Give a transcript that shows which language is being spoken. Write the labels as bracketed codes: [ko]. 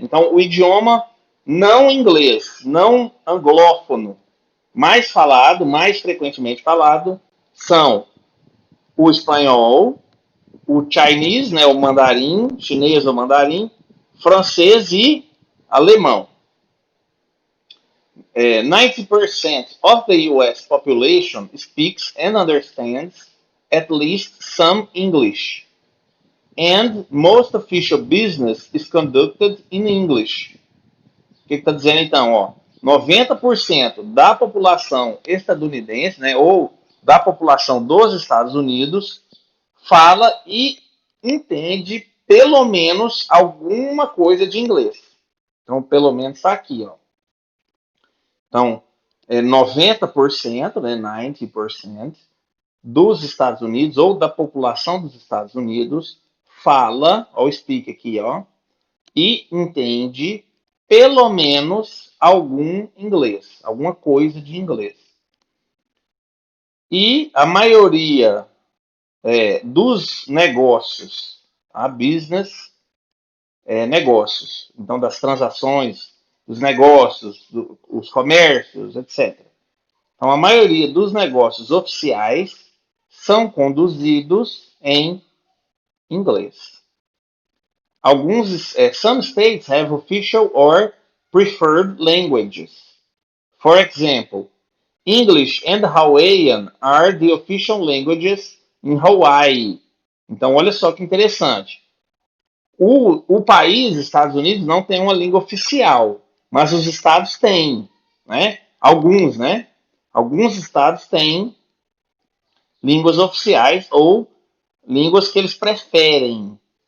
[pt] Então, o idioma não inglês, não anglófono, mais falado, mais frequentemente falado, são o espanhol, o chinês, né, o mandarim, chinês ou mandarim, francês e alemão. [en] 90% of the US population speaks and understands at least some English. And most official business is conducted in English. [pt] O que está dizendo então? Ó, 90% da população estadunidense, né, ou da população dos Estados Unidos, fala e entende pelo menos alguma coisa de inglês. Então, pelo menos está aqui. Ó. Então, 90%, né, 90% dos Estados Unidos, ou da população dos Estados Unidos, fala, ou speak aqui, ó, e entende pelo menos algum inglês, alguma coisa de inglês. E a maioria dos negócios, a business, negócios, então das transações, dos negócios, os comércios, etc. Então a maioria dos negócios oficiais são conduzidos em inglês. [en] Some states have official or preferred languages. For example, English and Hawaiian are the official languages in Hawaii. [pt] Então, olha só que interessante. O país, Estados Unidos, não tem uma língua oficial, mas os estados têm, né? Alguns, né? Alguns estados têm línguas oficiais ou línguas que eles preferem.